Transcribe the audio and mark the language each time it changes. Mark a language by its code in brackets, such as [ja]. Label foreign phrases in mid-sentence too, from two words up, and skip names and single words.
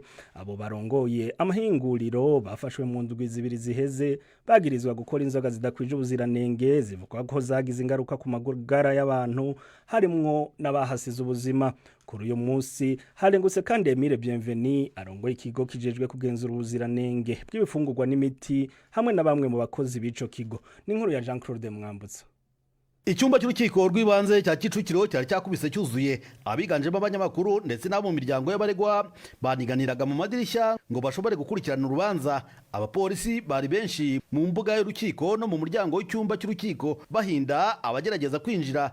[rn] Abo barongoye amahinguriro bafashwe mu ndwi zibiri ziheze bagirizwa gukora inzoga zidakwije ubuziranenge, zivuga ko zagize ingaruka ku magara y'abantu harimwo n'abahasize ubuzima. Kuri uyu munsi harengutse kandi Emile Bienveni arongoye ikigo kijejwe kugenzura ubuziranenge bw'ibifungurwa n'imiti hamwe na bamwe mu bakozi b'ico kigo. [rw] Ni inkuru ya Jean-Claude Mwambutsa. Icyumba cy'urukiko rw'ibanze cya Kicukiro cyari cyakubise cyuzuye abiganjemo abanyamakuru ndetse n'abo mu miryango y'abaregwa baniganiraga mu madirishya ngo bashobore gukurikirana urubanza. Abapolisi bari benshi mu mbuga y'urukiko no mu muryango w'icyumba cy'urukiko bahinda abagerageza kwinjira.